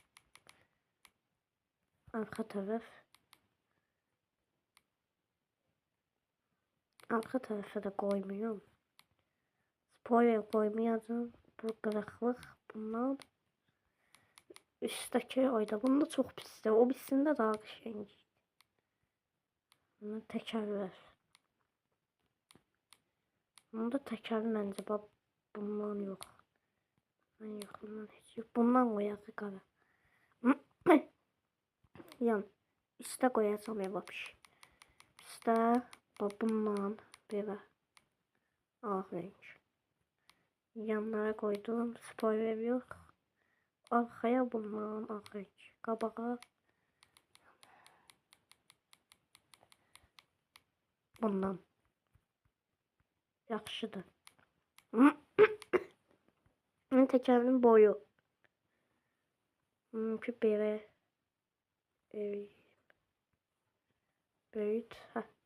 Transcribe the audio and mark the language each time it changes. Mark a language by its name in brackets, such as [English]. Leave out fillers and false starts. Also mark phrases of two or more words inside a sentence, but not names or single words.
[Turkish] Arka taraf. Arka tarafa da koymuyorum. Spoiler koymayacağım. [Azerbaijani] Bu qırıqlıq bundan. [Turkish] Üstteki oyda. Bunda çok pisdir. [Azerbaijani] O birisində daha qəşəng. Bunda təkər var. Bunda təkər məncə bax bundan yox. Ben yaxından heç yox. Bundan qoyaq qara. Yan. İstə qoyacağım ya bax. İstə bax bundan belə. [Turkish] Ağ renk. Yanlara koydum. Spoiler yok. [Azerbaijani] Arkaya bundan ağ renk. Qabağa bundan. Yaxşıdır. Təkərinin boyu. Ki belə. Böyüt. Hə.